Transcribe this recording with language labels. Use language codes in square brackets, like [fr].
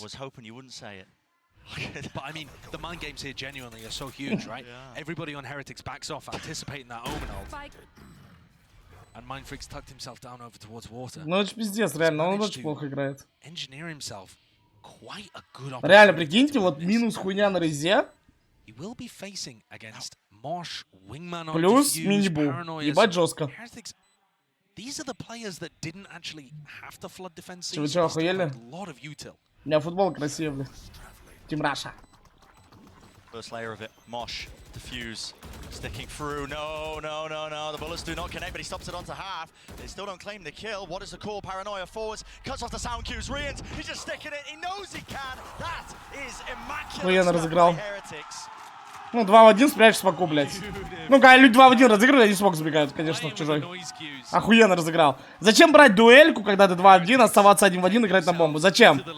[en] I was hoping you wouldn't say it. But I mean, the mind games here genuinely are so huge, right? Yeah. Everybody on Heretics backs off, anticipating that Omen ult. And Mindfreak's tucked himself down over towards water. [ru] Ну это ж пиздец, реально, он очень плохо играет. [en] Engineer himself quite a good opportunity. [ru] Реально, прикиньте, вот минус хуйня на резе. [en] He will be facing against Mosh, Wingman on [ru] плюс [en] Diffuse, [ru] мини-бу. Ебать жестко. [en] These are the players that didn't actually have to flood defense. [ru] Вы чё, охуели? У меня футбол красивый, блядь. [en] Team Russia. First layer of it, Mosh, Diffuse, sticking through. No. The bullets do not connect, but he stops it onto half. They still don't claim the kill. What is the call? Paranoia forwards, cuts off the sound cues. Rians, he's just sticking it. He knows he can. That is immaculate stuff by Heretics. [ru] Ну, 2 в 1 спрячь споку, блядь. Ну, когда люди 2 в 1 разыгрывают, они смог забегают, конечно, в чужой. Охуенно разыграл. Зачем брать дуэльку, когда ты 2 в 1, оставаться 1 в 1, играть на бомбу? Зачем?